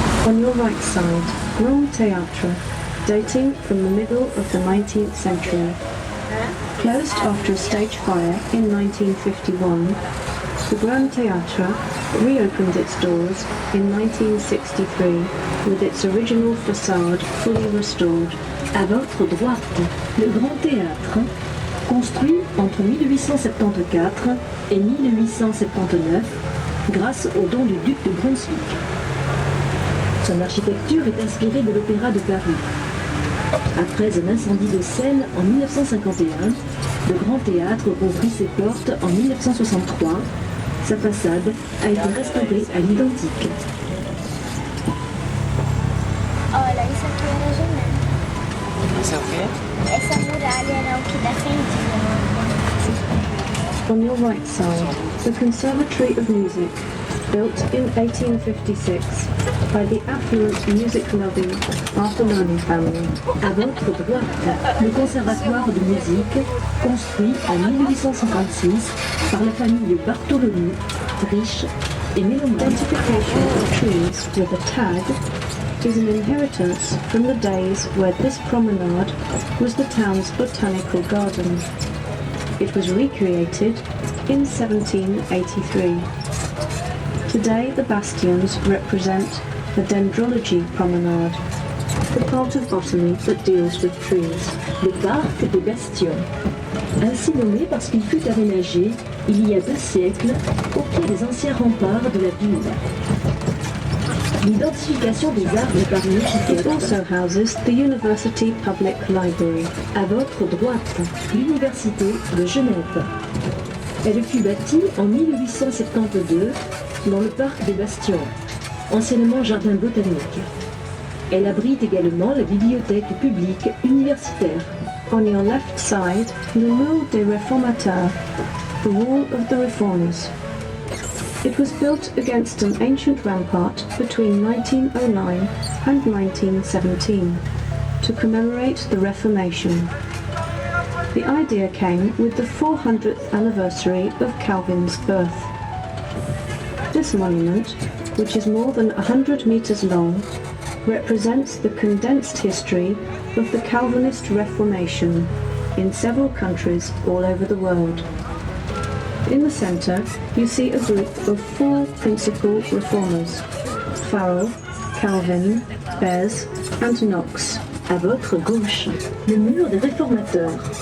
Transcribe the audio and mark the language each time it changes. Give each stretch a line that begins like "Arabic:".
English: On your right side, Grand Théâtre, dating from the middle of the 19th century. Closed after a stage fire in 1951, the Grand Théâtre reopened its doors in 1963 with its original facade fully restored.
French: À votre droite, le Grand Théâtre, construit entre 1874 et 1879 grâce aux dons du duc de Brunswick. Son architecture est inspirée de l'Opéra de Paris. Après un incendie de scène en 1951, le Grand Théâtre rouvrit ses portes en 1963. Sa façade a été restaurée à l'identique.
Portuguese: Olha, isso aqui era Genève. Isso é o quê? Essa muralha era o que defendia.
English: On your right side, the Conservatory of Music, built in 1856 by the affluent music-loving Bartoloni family.
French: À votre droite, le Conservatoire de musique, construit en 1856 par la famille Bartoloni, riche et mélomane.
English: Identification of trees with a tag is an inheritance from the days where this promenade was the town's botanical garden. It was recreated in 1783. Today the bastions represent the Dendrology Promenade, the part of botany that deals with trees.
French: Le parc des Bastions, ainsi nommé parce qu'il fut aménagé il y a 2 siècles au pied des anciens remparts de la ville. L'identification des arbres par
English: It
French: l'architecte.
English: also houses the University Public Library.
French: À votre droite, l'Université de Genève. Elle fut bâtie en 1872 dans le parc des Bastions, anciennement jardin botanique. Elle abrite également la bibliothèque publique universitaire.
English: On your left side, the Mur des Réformateurs, the Wall of the Reformers. It was built against an ancient rampart between 1909 and 1917 to commemorate the Reformation. The idea came with the 400th anniversary of Calvin's birth. This monument, which is more than 100 meters long, represents the condensed history of the Calvinist Reformation in several countries all over the world. In the center, you see a group of 4 principal reformers: Farel, Calvin, Beze, and Knox.
French: À votre gauche, le mur des réformateurs.